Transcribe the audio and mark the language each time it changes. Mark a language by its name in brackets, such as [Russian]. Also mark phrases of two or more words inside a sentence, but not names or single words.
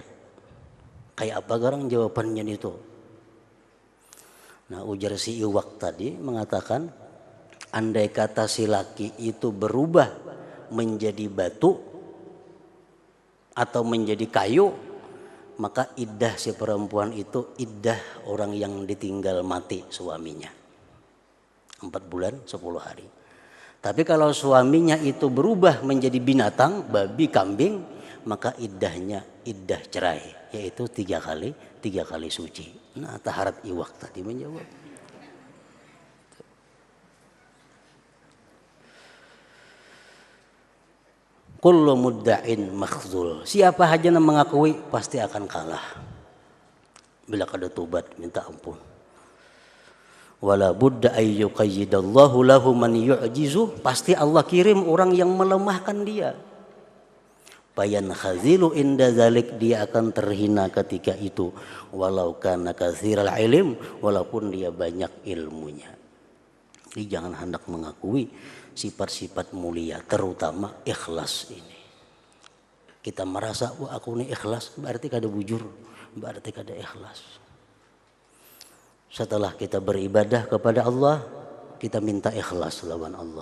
[Indonesian] Kayak apa garang jawabannya itu? Nah, ujar si Iwak tadi mengatakan, andai kata si laki itu berubah menjadi batu atau menjadi kayu, maka iddah si perempuan itu iddah orang yang ditinggal mati suaminya. 4 bulan 10 hari. Tapi kalau suaminya itu berubah menjadi binatang, babi, kambing, maka iddahnya iddah cerai, yaitu 3 kali suci. Nah, taharat Iwak tadi menjawab. [Arabic] Kullu mudda'in makhzul. [Indonesian] Siapa saja yang mengakui pasti akan kalah. Bila kada tobat minta ampun. [Arabic] Wala budda ayyuqayyidallahu lahu man yu'jizu. [Indonesian] Pasti Allah kirim orang yang melemahkan dia. [Arabic] Fayan khazilu inda zalik, [Indonesian] dia akan terhina ketika itu. [Arabic] Walau kana katsiral ilm, [Indonesian] walaupun dia banyak ilmunya. Jadi jangan hendak mengakui sifat-sifat mulia, terutama ikhlas ini. Kita merasa, wah aku ini ikhlas, berarti [Banjar] kada bujur, [Indonesian] berarti kada ikhlas. Setelah kita beribadah kepada Allah, kita minta ikhlas lawan Allah.